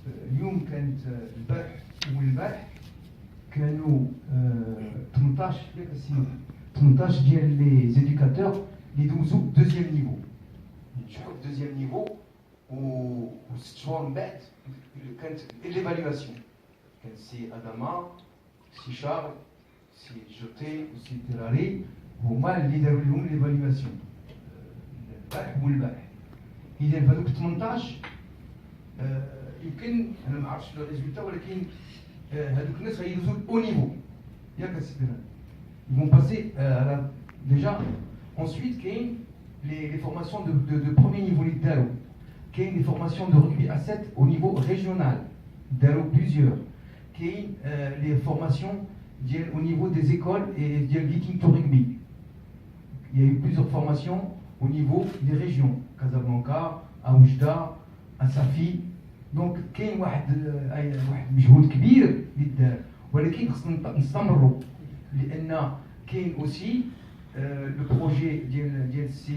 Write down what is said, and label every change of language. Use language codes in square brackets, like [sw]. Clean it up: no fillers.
[ar] اليوم كانت البارح والبارح كانوا 18 ياك السيد 18 ديال لي زيديكاتور اللي دوزو دوزيام نيفو نجحوا في دوزيام نيفو و 6 شهور من بعد كانت ليفاليواسيون كان سي اداما سي شارل سي جوتي وسي تيراري هما اللي داروا لهم ليفاليواسيون البارح والبارح. اذا هذوك 18 يمكن انا ما عرفتش لو ريزولتا ولكن هذوك الناس غيدوزو او نيفو ياك السي تيراري [fr] ils vont passer déjà. Ensuite كاين les formations de premier niveau [ar] اللي داروا كاين [fr] des formations de rugby à 7 au niveau régional داروا plusieurs كاين les formations au niveau des écoles et ديال Viking to rugby. Il y a eu plusieurs formations au niveau des régions Casablanca à Oujda à Safi. [ar] Donc كاين واحد مجهود كبير اللي دار ولكن خصنا نستمروا لان كاين [fr] aussi le projet [ar] ديال